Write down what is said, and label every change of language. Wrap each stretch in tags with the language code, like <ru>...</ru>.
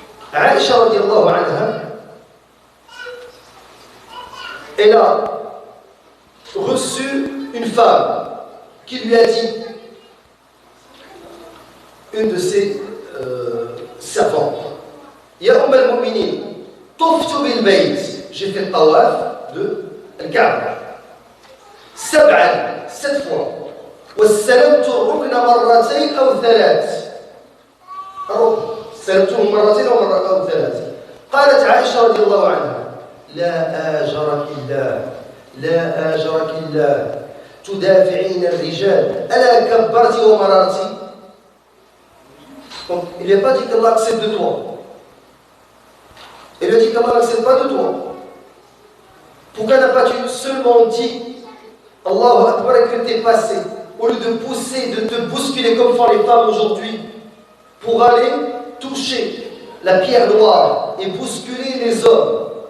<fr>Aïcha radiallahu anha, elle a reçu une femme qui lui a dit, une de ses servantes,</fr> <ar>Ya al-Mu'minin, tuftu bil bayt,</ar> <fr>j'ai fait le tawaf de Al-Kaaba, 7 fois,</fr> <ar>واستلمت الركن مرتين أو 3. الركن استلمته مرتين أو 3. قالت عائشة رضي الله عنها لا آجرك الله تدافعين الرجال ألا كبرت ومررت.</ar> <fr>Donc il n'a pas dit qu'Allah accepte de toi. Il lui a dit qu'Allah n'accepte pas de toi. Pourquoi n'a pas tu seulement dit Allahu Akbar et que t'es passé, au lieu de pousser, de te bousculer comme font les femmes aujourd'hui, pour aller toucher la pierre noire et bousculer les hommes.</fr>